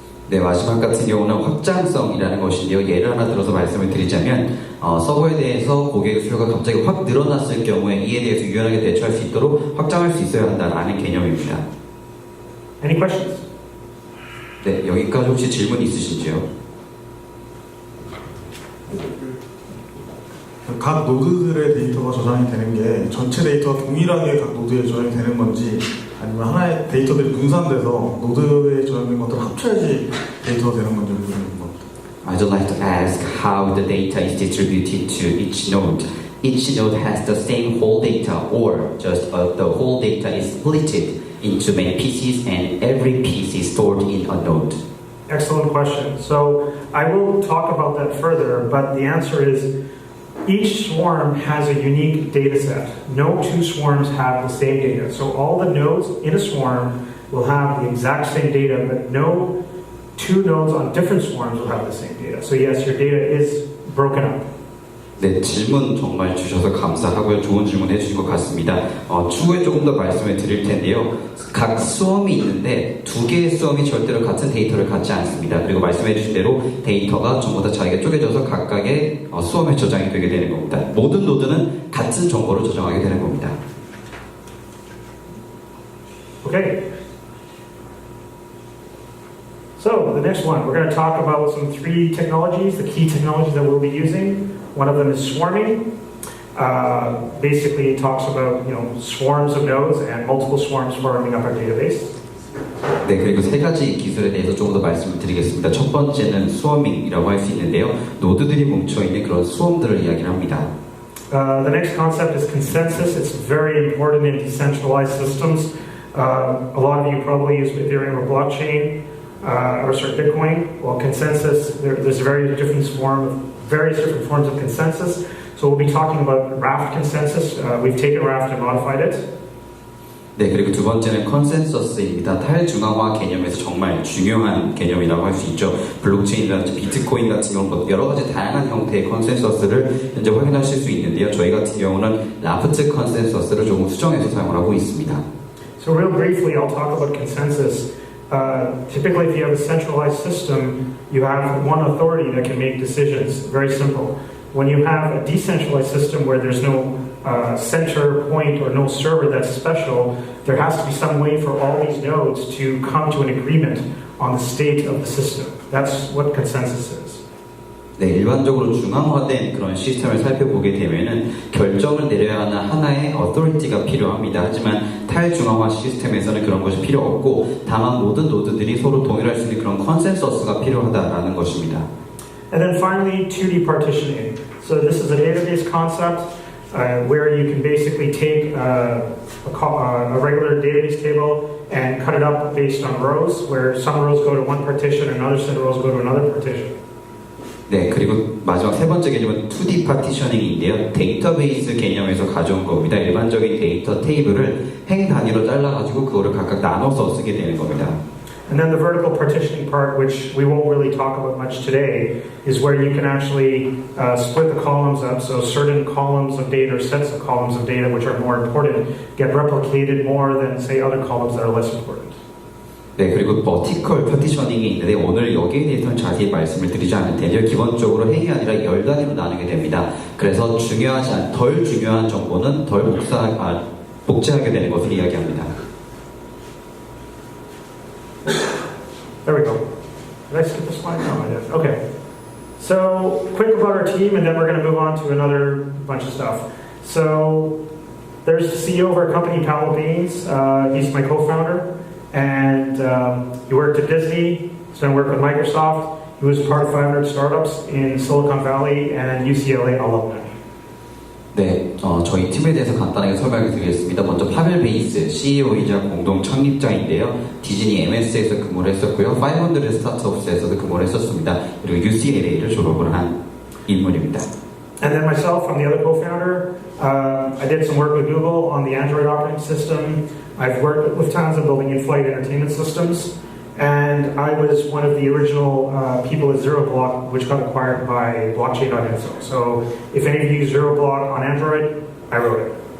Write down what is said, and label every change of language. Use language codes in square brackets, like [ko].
[ko] 네, 마지막 같은 경우는 확장성이라는 것인데요. 예를 하나 들어서 말씀을 드리자면 서버에 대해서 고객의 수요가 갑자기 확 늘어났을 경우에 이에 대해서 유연하게 대처할 수 있도록 확장할 수 있어야 한다는 개념입니다. [en] Any questions? [ko] 네, 여기까지 혹시 질문 있으신지요? 각 노드들의 데이터가 저장이 되는 게 전체 데이터가 동일하게 각 노드에 저장이 되는 건지 아니면 하나의 데이터들이 분산돼서 노드에 저장된 것들을 합쳐야지 데이터가 되는 건지 모르는 겁니다. [en] I'd like to ask how the data is distributed to each node. Each node has the same whole data or just the whole data is split into many pieces and every piece is stored in a node. Excellent question. So I will talk about that further, but the answer is each swarm has a unique data set. No two swarms have the same data. So all the nodes in a swarm will have the exact same data, but no two nodes on different swarms will have the same data. So yes, your data is broken up. [ko] 네, 질문 정말 주셔서 감사하고요. 좋은 질문 해주신 것 같습니다. 추후에 조금 더 말씀을 드릴 텐데요. 각 수험이 있는데 두 개의 수험이 절대로 같은 데이터를 갖지 않습니다. 그리고 말씀해 주신 대로 데이터가 전부 다 자기가 쪼개져서 각각의 수험에 저장이 되게 되는 겁니다. 모든 노드는 같은 정보를 저장하게 되는 겁니다. [en] Okay. So the next one, we're going to talk about some three technologies, the key technologies that we'll be using. One of them is swarming. Basically, it talks about swarms of nodes and multiple swarms forming up our database. [ko] 네, 그리고 세 가지 기술에 대해서 조금 더 말씀을 드리겠습니다. 첫 번째는 스워밍이라고 할 수 있는데요. 노드들이 뭉쳐있는 그런 수험들을 이야기를 합니다. [en] The next concept is consensus. It's very important in decentralized systems. A lot of you probably use Ethereum or blockchain, or Bitcoin. Well, consensus, there's various different forms of consensus. So we'll be talking about Raft consensus. We've taken Raft and modified it. [ko] 네, 그리고 두 번째는 컨센서스입니다. 탈중앙화 개념에서 정말 중요한 개념이라고 할 수 있죠. 블록체인이라든지 비트코인 같은 경우는 여러 가지 다양한 형태의 컨센서스를 현재 확인하실 수 있는데요. 저희 같은 경우는 라프트 컨센서스를 조금 수정해서 사용을 하고 있습니다. [en] So real briefly, I'll talk about consensus. Typically, if you have a centralized system, you have one authority that can make decisions. Very simple. When you have a decentralized system where there's no center point or no server that's special, there has to be some way for all these nodes to come to an agreement on the state of the system. That's what consensus is. [ko] 네, 일반적으로 중앙화된 그런 시스템을 살펴보게 되면은 결정을 내려야 하는 하나의 어토리티가 필요합니다. 하지만 탈중앙화 시스템에서는 그런 것이 필요 없고 다만 모든 노드들이 서로 동일할 수 있는 그런 컨센서스가 필요하다라는 것입니다. [en] And then finally, 2D partitioning. So this is a database concept where you can basically take a regular database table and cut it up based on rows, where some rows go to one partition and other set of rows go to another partition. [ko] 네, 그리고 마지막 세 번째 개념은 2D 파티셔닝인데요. 데이터베이스 개념에서 가져온 겁니다. 일반적인 데이터 테이블을 행 단위로 잘라가지고 그거를 각각 나눠서 쓰게 되는 겁니다. [en] And then the vertical partitioning part, which we won't really talk about much today, is where you can actually split the columns up. So certain columns of data or sets of columns of data which are more important get replicated more than, say, other columns that are less important. [ko] 네, 그리고 버티컬 파티셔닝이 있는데 오늘 여기에 대해서는 자세히 말씀을 드리지 않을 텐데요. 기본적으로 행이 아니라 열 단위로 나누게 됩니다. 그래서 덜 중요한 정보는 덜 복제하게 되는 것을 이야기합니다. [en] There we go. Did I skip the slide? No, I did. Okay. So, quick about our team, and then we're going to move on to another bunch of stuff. So, there's the CEO of our company, Paolo Baines. He's my co-founder. And he worked at Disney, he's done work with Microsoft. He was part of 500 startups in Silicon Valley and UCLA alumni. [ko] 네, 저희 팀에 대해서 간단하게 설명을 드리겠습니다. 먼저 파벨 베이스, CEO이자 공동 창립자인데요. 디즈니 MS에서 근무를 했었고요. 500 스타트업스에서도 근무를 했었습니다. 그리고 UCLA를 졸업을 한 인물입니다. [en] And then myself, I'm the other co-founder. I did some work with Google on the Android operating system. I've worked with Lufthansa building in-flight entertainment systems. And I was one of the original people at ZeroBlock, which got acquired by Blockchain.info. So if any of you use ZeroBlock on Android, I wrote it.